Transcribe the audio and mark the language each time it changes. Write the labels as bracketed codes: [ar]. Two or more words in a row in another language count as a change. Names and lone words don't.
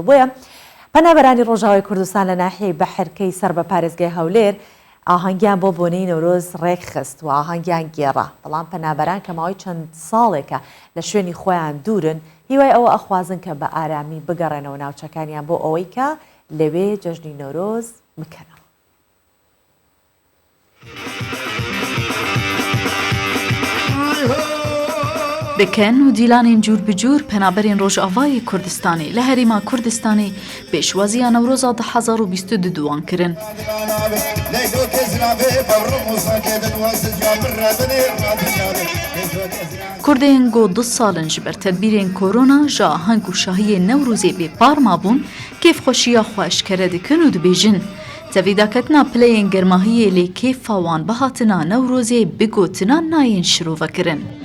[ckb] بۆیە پەنابەرانی ڕۆژاوای کوردستان لە ناحیەی بەحرکەی سەر بە پارێزگای هەولێر ئاهەنگیان بۆ بۆنەی نەورۆز ڕێک خست و ئاهەنگیان گێڕا، بەڵام پەنابەران کە ماوەی چەند ساڵێکە لە شوێنی خۆیان دوورن هیوای ئەوە ئەخوازن کە بە ئارامی بگەڕێنەوە ناوچەکانیان بۆ ئەوەی کە لەوێ جەژنی نەورۆز بکەنەوە. [ku] بکەن و دیلانین جور بجور پەنابەرین ڕۆژئاوای کوردستانی لە هەریما کوردستانی پێشوازیان نەورۆزا 2022 کردن. کوردên got 2 salin ji ber tedbîrên korona ji aheng û şahiyê Newrozê bêpar mabûn kêfxweşiya xwe eşkere dikin û dibêjin. Tevîdaketina pileyên germahiyê lê kêfa wan bihatina Newrozê bi gotina nayên şirovekirin.